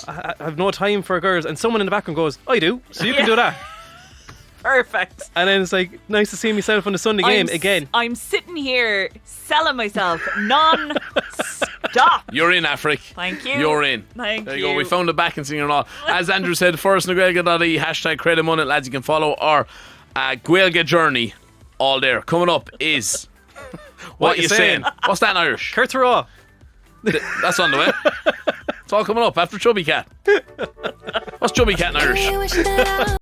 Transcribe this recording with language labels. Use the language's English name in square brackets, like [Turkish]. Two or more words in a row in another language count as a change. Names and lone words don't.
[English] I have no time for girls, and someone in the background goes, I do, so you can do that. Perfect. And then it's like, nice to see myself on the Sunday game again. I'm sitting here selling myself non-stop. You're in, Afric. Thank you. You're in. Thank There you go. you. We found a backing singer and all. As Andrew said, forasnagaeilge.ie, hashtag Creidim Ionat, lads. You can follow our Gaeilge journey all there. Coming up is... What you you saying? What's that in Irish? Kurtzera. That's on the way. It's all coming up after Chubby Cat. What's Chubby Cat in Irish?